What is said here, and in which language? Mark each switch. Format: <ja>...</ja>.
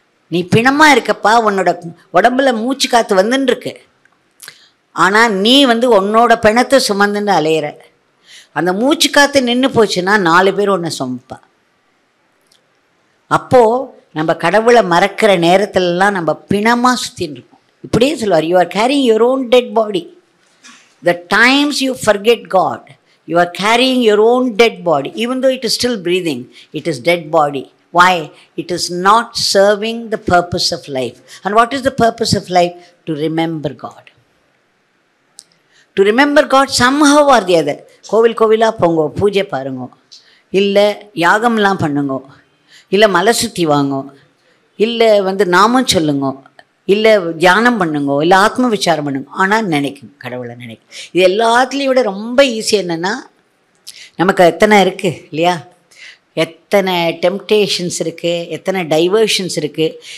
<ta>நீ பிணமாக இருக்கப்பா, உன்னோட உடம்புல மூச்சு காற்று வந்துன்னு, ஆனால் நீ வந்து உன்னோட பிணத்தை சுமந்துன்னு அலையிற. அந்த மூச்சு காற்று நின்று போச்சுன்னா 4 பேர் ஒன்று சுமப்பா. அப்போது நம்ம கடவுளை மறக்கிற நேரத்துலலாம் நம்ம பிணமாக சுற்றின்னு இருக்கோம். இப்படியே சொல்லுவார்,</ta> <en>You are carrying your own dead body. The times you forget God, you are carrying your own dead body. Even though it is still breathing, it is dead body. Why? It is not serving the purpose of life. And what is the purpose of life? To remember God. To remember God somehow or the other.</en> <ta>கோவிலாக போங்கோ, பூஜை பாருங்கோ, இல்லை யாகம்லாம் பண்ணுங்கோ, இல்லை மலை சுற்றி வாங்கோ, இல்லை வந்து நாமும் சொல்லுங்கோ, இல்லை தியானம் பண்ணுங்கோ, இல்லை ஆத்ம விசாரம் பண்ணுங்க. ஆனால் நினைக்கும், கடவுளை நினைக்கும். இது எல்லாத்துலேயும் விட ரொம்ப ஈஸி என்னென்னா, நமக்கு எத்தனை இருக்குது இல்லையா, எத்தனை டெம்ப்டேஷன்ஸ் இருக்குது, எத்தனை டைவர்ஷன்ஸ் இருக்குது.</ta>